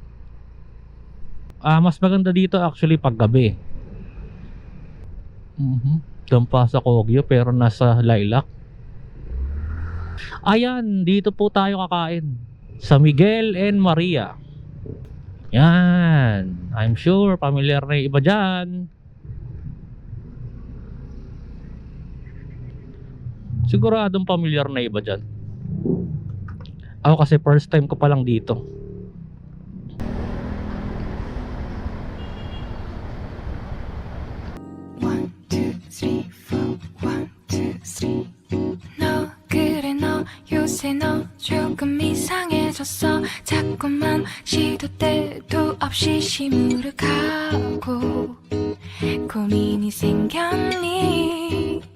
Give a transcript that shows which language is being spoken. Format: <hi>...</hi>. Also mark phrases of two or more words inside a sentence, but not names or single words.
<tl>Mas maganda dito actually pag gabi. Doon pa sa Kogyo pero nasa Lilac. Ayan, dito po tayo kakain. Sa Miguel and Maria. Yan,</tl> <en>I'm sure familiar</en> <tl>na yung iba dyan. Siguradong familiar na iba dyan. Ako kasi</tl> <en>first time</en> <tl>ko pa lang dito.</tl> <ko>요새 너 조금 이상해졌어 자꾸만 시도 때도 없이 시무룩하고 고민이 생겼니</ko>